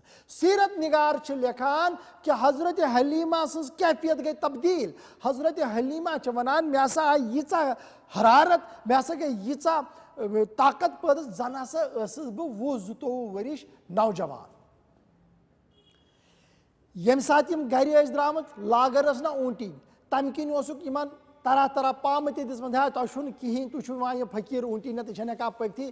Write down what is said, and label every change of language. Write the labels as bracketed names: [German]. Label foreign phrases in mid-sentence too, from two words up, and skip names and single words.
[Kashmiri] سیرت نگار لکھان کہ حضرت حلیمہ سن کیفیت گئی تبدیل. حضرت حلیمہ ونان مے ہسا آئی ییژا حرارت مے ہسا گئی ییژا طاقت پٲدٕ زن ہسا ٲسٕس بہٕ 20-22 ؤرِش نوجوان. یم سات یم گھرِ ٲسۍ درٛامٕتۍ لاگٕر ٲس نا اونٹی تمہِ کِنۍ اوسُکھ یِمن طرح طرح پامہٕ تہِ دِژمٕژ ہے تۄہہِ چھُو نہٕ کِہیٖنۍ تُہۍ چھُو یِوان یہِ فقیٖر اونٹی نہ تہِ چھَنہٕ ہٮ۪کان پٔکتھٕے.